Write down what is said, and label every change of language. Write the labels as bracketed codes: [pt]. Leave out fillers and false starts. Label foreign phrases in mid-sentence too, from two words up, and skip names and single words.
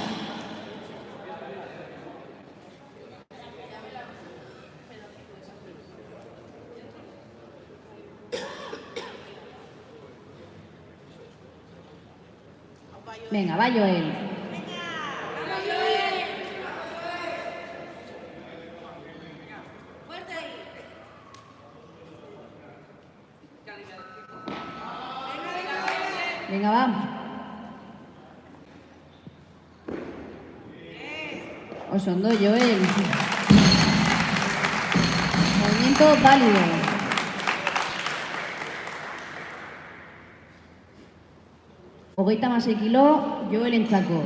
[es] Venga, va Joel. Venga, va. [eu] Oso ondo, Joel. [es] Movimiento válido. [eu] Hogeita 16 kilo, Joel entzako.